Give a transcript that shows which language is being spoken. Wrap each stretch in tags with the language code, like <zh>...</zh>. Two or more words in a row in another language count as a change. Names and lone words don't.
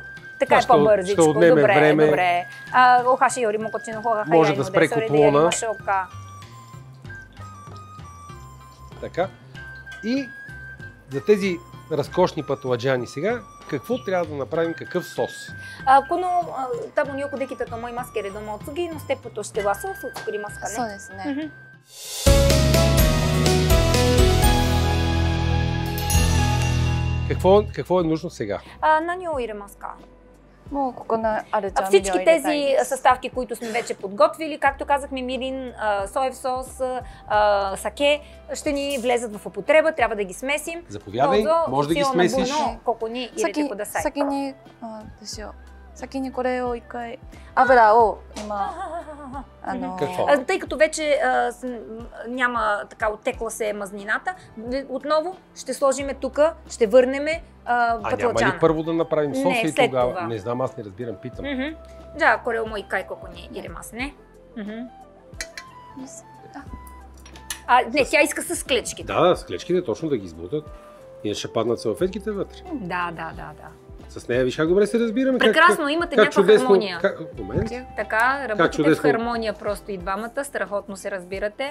<bg>така е по-бързичко. Ще отнеме време. Добре. Охаши йори мокочино хога хайайно. Може да спре котлона. Така. И за тези разкошни патладжани сега, какво трябва да направим, какъв сос?</bg> <ja>この多分よくできたと思いますけれども、次のステップとしてはソースを作りますかね。そうですね。</ja> <bg>Какво е нужно сега?</bg> <ja>何を入れますか? もうここのある調味料を</ja> <bg>Всички</bg> <ja>入れたい</ja> <bg>тези</bg> <ja>です。</ja> <bg>съставки, които сме вече подготвили, както казахме, мирин, соев сос, саке, ще ни влезат в употреба, трябва да ги смесим. Заповядай, може да ги смесиш.</bg> <ja>ここに入れてください。先にどうしよう。先にこれを一回油を今</ja> <bg>тъй като вече няма така оттекла се мазнината, отново ще сложиме тук, ще върнеме патлачана. Няма ли първо да направим соса не, и тогава? Това. Не знам, аз не разбирам, питам. じゃあこれをもう一回ここに入れますね。 Не, тя иска с клечките. Да, с клечките точно да ги избутат. И ще паднат салфетките вътре. Да. С нея виж как добре се разбираме. Прекрасно, имате някаква хармония. Момент. Така, работите в хармония просто и двамата, страхотно се разбирате.</bg>